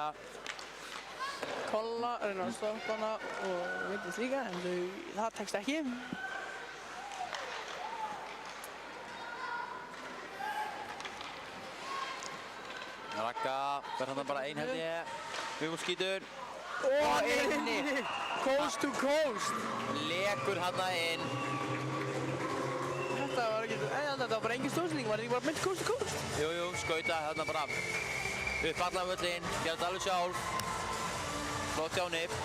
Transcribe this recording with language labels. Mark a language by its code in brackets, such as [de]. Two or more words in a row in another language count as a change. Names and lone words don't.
[is] Kolla reynar að stoppa hana og Vigdís líka en það tekst ekki. Raka verður hann bara ein held ég. Vigdís skýtur. Og inni! [en] Coast to coast! [is] Lekur hann inn. Þetta var bara engin stóðsending, var þetta ekki bara mynd [en] coast to coast? [is] Jú, skauta hérna bara upp allan völlinn, gerði þetta alveg sjálf. Flott hjá henni.